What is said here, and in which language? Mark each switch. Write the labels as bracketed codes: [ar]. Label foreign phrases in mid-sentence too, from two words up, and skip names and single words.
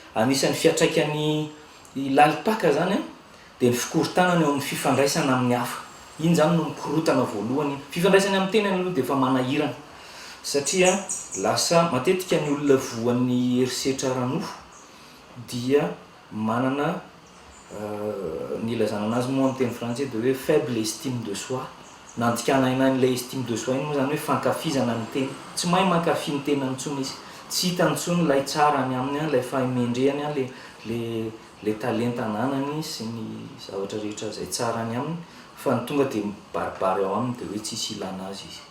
[mg] Anisan'ny fiatraikany lalipaka zany dia ny fikorontanana eo amin'ny fifandraisana amin'ny hafa. Iny zany no mikorotana voalohany. Fifandraisana amin'ny tenany aloha dia efa manahirana satria lasa matetika ny olona voan'ny herisetra aranofo dia manana ny ilazana anazy moa amin'ny teny frantsay dia hoe [fr] faible estime de soi. [mg] Nandikana ilay [fr] estime de soi [mg] iny moa zany hoe fankafizana ny tena. Tsy mahay mankafy ny tena nitsony izy. Tsy hita nitsony ilay tsara any aminy, ilay fahamendrehany, le talenta ananany sy ny zavatra rehetra izay tsara any aminy fa ny tonga dia mibaribary ao aminy dia hoe tsisy ilana azy izy.